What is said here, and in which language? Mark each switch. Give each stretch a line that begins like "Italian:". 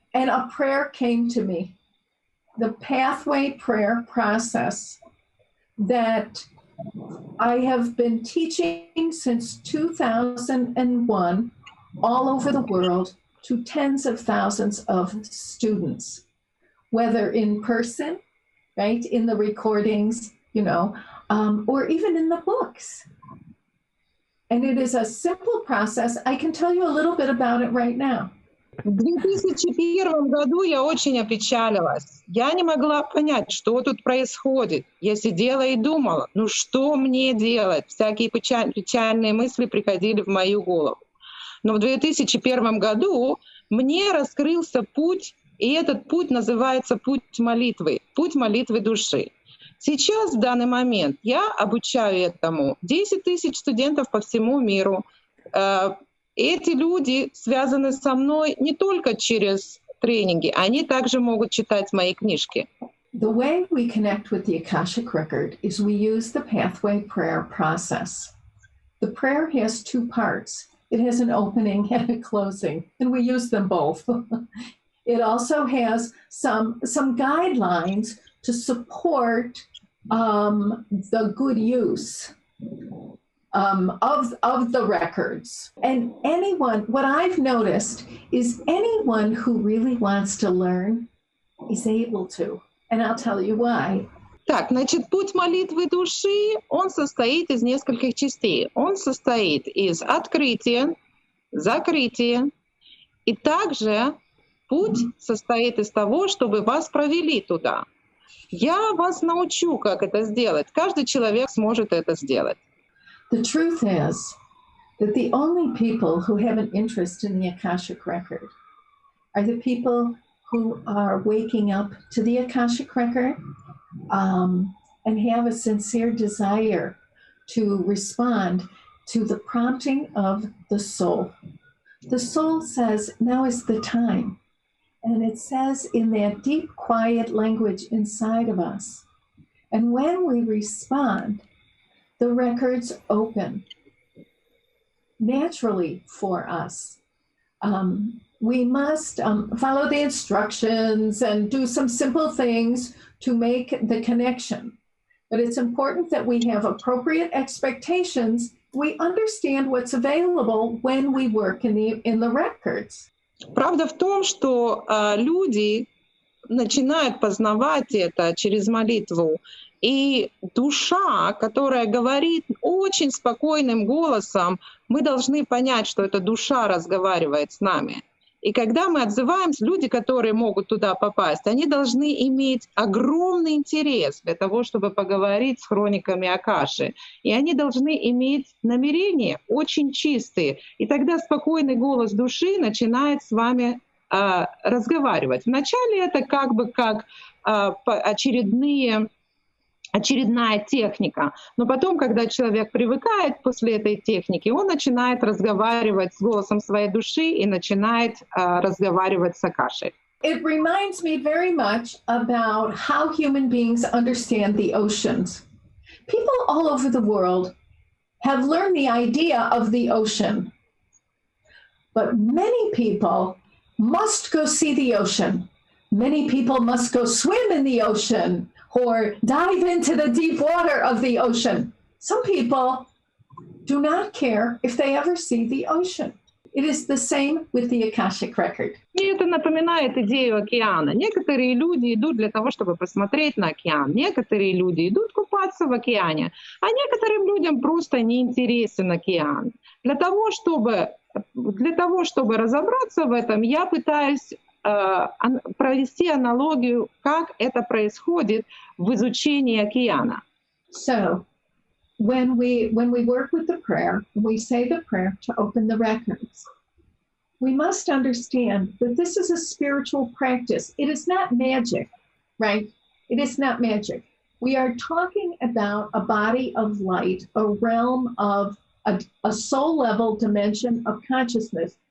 English: And a prayer came to me, the pathway prayer process that I have been teaching since 2001 all over the world to tens of thousands of students, whether in person, right, in the recordings, or even in the books. And it is a simple process. I can tell you a little bit about it right now.
Russian: В 2001 году я очень опечалилась. Я не могла понять, что тут происходит. Я сидела и думала, ну что мне делать? Всякие печальные мысли приходили в мою голову. Но в 2001 году мне раскрылся путь, и этот путь называется путь молитвы души. Сейчас, в данный момент, я обучаю этому 10 тысяч студентов по всему миру. Эти люди связаны со мной не только через тренинги, они также могут читать мои книжки.
English: The way we connect with the Akashic record is we use the pathway prayer process. The prayer has two parts. It has an opening and a closing, and we use them both. It also has some guidelines to support the good use of the records. And anyone, what I've noticed is anyone who really wants to learn is able to. And I'll tell you why.
Russian: Так, значит, путь молитвы души, он состоит из нескольких частей. Он состоит из открытия, закрытия, и также путь состоит из того, чтобы вас провели туда. Я вас научу, как это сделать. Каждый человек сможет это сделать.
English: The truth is that the only people who have an interest in the Akashic record are the people who are waking up to the Akashic record and have a sincere desire to respond to the prompting of the soul. The soul says, now is the time. And it says in that deep, quiet language inside of us. And when we respond, the records open naturally for us. We must follow the instructions and do some simple things to make the connection. But it's important that we have appropriate expectations. We understand what's available when we work in the records.
Russian: Правда в том, что люди начинают познавать это через молитву. И душа, которая говорит очень спокойным голосом, мы должны понять, что эта душа разговаривает с нами. И когда мы отзываемся, люди, которые могут туда попасть, они должны иметь огромный интерес для того, чтобы поговорить с хрониками Акаши. И они должны иметь намерения очень чистые. И тогда спокойный голос души начинает с вами разговаривать. Вначале это как бы как очередная техника. Но потом, когда человек привыкает после этой техники, он начинает разговаривать с голосом своей души и начинает разговаривать с Акашей.
English: It reminds me very much about how human beings understand the oceans. People all over the world have learned the idea of the ocean. But many people must go see the ocean. Many people must go swim in the ocean or dive into the deep water of the ocean. Some people do not care if they ever see the ocean. It is the same with the Akashic record.
Russian: И это напоминает идею океана. Некоторые люди идут для того, чтобы посмотреть на океан. Некоторые люди идут купаться в океане. А некоторым людям просто не интересен океан. Для того, чтобы разобраться в этом, я пытаюсь провести аналогию, как это происходит в изучении океана.
English: So, when we work with the prayer, we say the prayer to open the records. We must understand that this is a spiritual practice. It is not magic, right? It is not magic. We are talking about a body of light, a realm of a soul level dimension of consciousness.